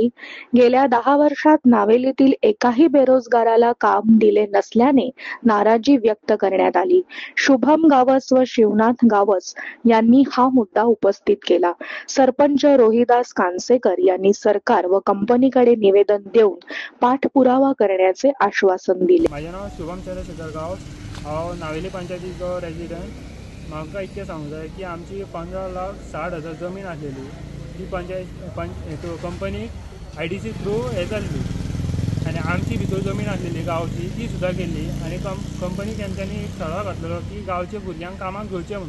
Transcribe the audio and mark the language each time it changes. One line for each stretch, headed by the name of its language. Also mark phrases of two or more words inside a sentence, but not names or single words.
Marathi: गेल्या 10 वर्षात नावेलीतील एकाही बेरोजगाराला काम दिले नसल्याने नाराजी व्यक्त करण्यात आली। शुभम गावस व शिवनाथ गावस यांनी हा मुद्दा उपस्थित केला। सरपंच रोहिदास कानसेकर यांनी सरकार व कंपनीकडे निवेदन देऊन पाठपुरावा करण्याचे आश्वासन दिले।
Konkani: माझे नाव शुभम चंद्रशेखर गावस, हांव नावेली पंचायतीचो रेजिडेंट। म्हाका इतकें सांगूंक जाय की आमची 15,60,000 जमीन आसलेली ती कंपनी IDC थ्रू हे जाल्ली आनी आमची भितर जमीन आसलेली गांवची ती सुद्दां केल्ली आनी कंपनी तेंच्यांनी एक थळाव घातलेलो की गांवच्या भुरग्यांक कामाक घेवचें म्हणून।